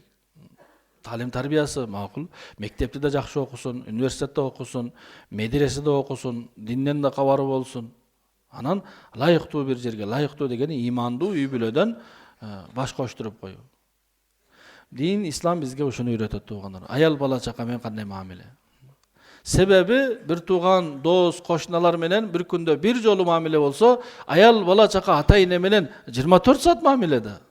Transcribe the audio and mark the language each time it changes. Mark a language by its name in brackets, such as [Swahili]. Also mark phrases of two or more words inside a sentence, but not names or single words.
[Kyrgyz] Таалим тарбиясы макул, мектепти да жакшы окусун, университетте окусун, медреседе окусун, динден да кабары болсун. Анан ылайыктуу бир жерге, ылайыктуу дегени имандуу үй бүлөдөн баш коштуруп коюу. Дин, ислам бизге ушуну үйрөтөт туугандар. Аял бала чака менен кандай мамиле. Себеби бир туган, дос, коңшулар менен бир күндө бир жолу мамиле болсо, аял бала чака ата эне менен 24 саат мамиледе.